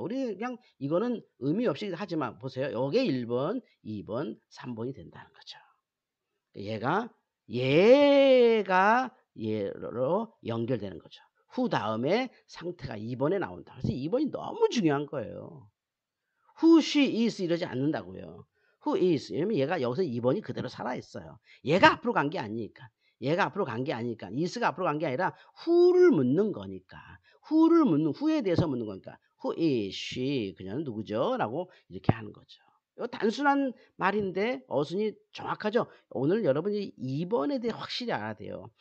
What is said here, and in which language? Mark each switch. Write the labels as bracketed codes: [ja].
[ko] 우리 그냥 이거는 의미 없이 하지만 보세요. 이게 1번, 2번, 3번이 된다는 거죠. 얘가 얘로 연결되는 거죠. 후 다음에 상태가 2번에 나온다. 그래서 2번이 너무 중요한 거예요. [en] Who she is [ko] 이러지 않는다고요. [en] Who is [ko] 이러면 얘가 여기서 2번이 그대로 살아있어요. 얘가 앞으로 간 게 아니니까. 얘가 앞으로 간 게 아니니까. is가 앞으로 간 게 아니라 who를 묻는 거니까. who에 대해서 묻는 거니까. [en] Who is she? [ko] 그녀는 누구죠? 라고 이렇게 하는 거죠. 이거 단순한 말인데 어순이 정확하죠. 오늘 여러분이 2번에 대해 확실히 알아야 돼요.